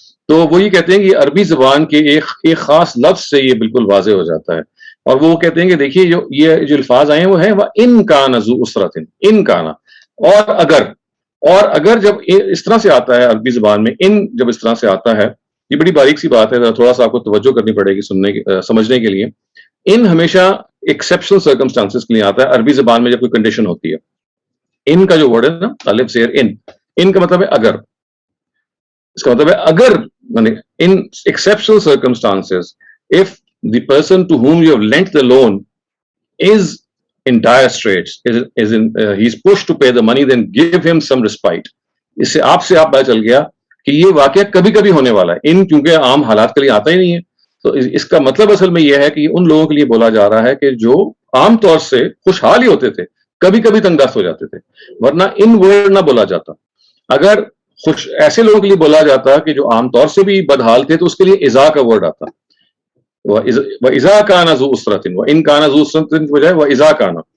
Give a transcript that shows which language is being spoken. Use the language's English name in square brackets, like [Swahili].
[Urdu] تو وہ یہ کہتے ہیں کہ عربی زبان کے ایک خاص لفظ سے یہ بالکل واضح ہو جاتا ہے، اور وہ کہتے ہیں کہ دیکھیے یہ جو الفاظ آئے ہیں وہ ہیں وہ [Arabic] ان کان ذو اسرت، [Urdu] ان کانا، اور اگر جب اس طرح سے آتا ہے عربی زبان میں، ان جب اس طرح سے آتا ہے، یہ بڑی باریک سی بات ہے، تھوڑا سا آپ کو توجہ کرنی پڑے گی سمجھنے کے لیے. ان ہمیشہ ایکسیپشنل سرکمسٹانسز کے لیے آتا ہے عربی زبان میں جب کوئی کنڈیشن ہوتی ہے. ان کا جو ورڈ ہے نا الف زیر ان کا مطلب ہے اگر، [English] اس کا مطلب ہے اگر in exceptional circumstances if the person to whom you have lent the loan is in dire straits, he's pushed to pay the money, then give him some respite. [Urdu] اس سے آپ پتا چل گیا کہ یہ واقعہ کبھی کبھی ہونے والا ہے، ان کیونکہ عام حالات کے لیے آتا ہی نہیں ہے، تو اس کا مطلب اصل میں یہ ہے کہ ان لوگوں کے لیے بولا جا رہا ہے کہ جو عام طور سے خوشحال ہی ہوتے تھے کبھی کبھی تنگ دست ہو جاتے تھے، ورنہ ان ورڈ نہ بولا جاتا. اگر ایسے لوگوں کے لیے بولا جاتا کہ جو عام طور سے بھی بدحال تھے تو اس کے لیے اذا کا ورڈ آتا، [Arabic] وَإِذَا كَانَ ذُو أُسْرَةٍ [Urdu] وَإِن كَانَ ذُو أُسْرَةٍ کی بجائے [Arabic] وَإِذَا كَانَ.